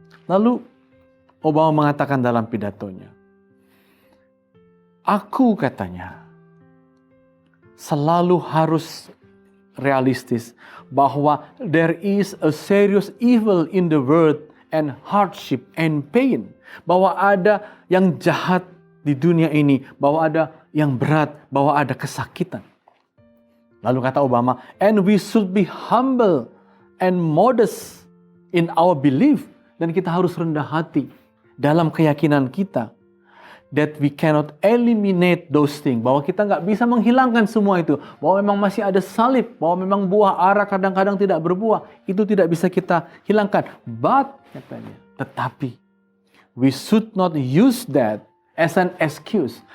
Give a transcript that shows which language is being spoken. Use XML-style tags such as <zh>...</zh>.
<id>Lalu Obama mengatakan dalam pidatonya, aku, katanya, selalu harus realistis bahwa</id> <en>there is a serious evil in the world and hardship and pain.</en> <id>Bahwa ada yang jahat di dunia ini, bahwa ada yang berat, bahwa ada kesakitan. Lalu kata Obama,</id> <en>and we should be humble and modest in our belief.</en> <id>Dan kita harus rendah hati dalam keyakinan kita.</id> <en>That we cannot eliminate those things.</en> <id>Bahwa kita nggak bisa menghilangkan semua itu. Bahwa memang masih ada salib. Bahwa memang buah ara kadang-kadang tidak berbuah. Itu tidak bisa kita hilangkan.</id> <en>But,</en> <id>katanya, tetapi,</id> <en>we should not use that as an excuse.</en>